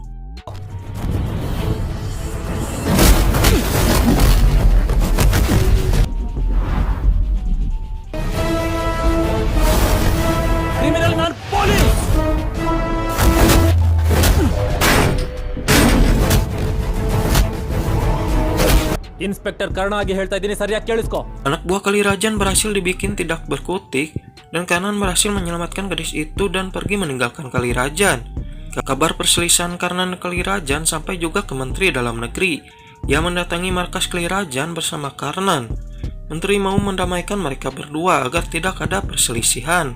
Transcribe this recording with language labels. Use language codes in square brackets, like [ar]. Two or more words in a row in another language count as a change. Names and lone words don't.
[en] Criminal non police! [kn] ಇನ್ಸ್ಪೆಕ್ಟರ್ ಕರ್ಣ ಆಗಿ ಹೇಳ್ತಾ ಇದ್ದೀನಿ, ಸರಿಯಾಗಿ ಕೇಳಿಸ್ಕೊ. [id] Anak buah Kalirajan berhasil dibikin tidak berkutik dan Karnan berhasil menyelamatkan gadis itu dan pergi meninggalkan Kalirajan. Kabar perselisihan Karnan dan Kalirajan sampai juga ke Menteri Dalam Negeri. Ia mendatangi markas Kalirajan bersama Karnan. Menteri mau mendamaikan mereka berdua agar tidak ada perselisihan.